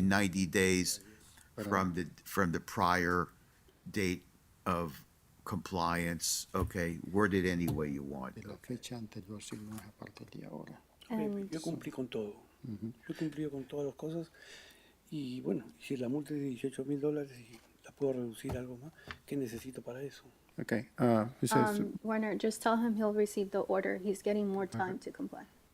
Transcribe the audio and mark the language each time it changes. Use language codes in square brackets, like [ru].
[en] 90 days from the prior date of compliance, okay? Word it any way you want. [es] De la fecha anterior, si no es aparte de ahora. Yo cumplí con todo. Yo cumplí con todas las cosas. Y bueno, si la multa es de $18,000 y la puedo reducir algo más, ¿qué necesito para eso? [en] Okay, it says, Werner, just tell him he'll receive the order. He's getting more time to comply.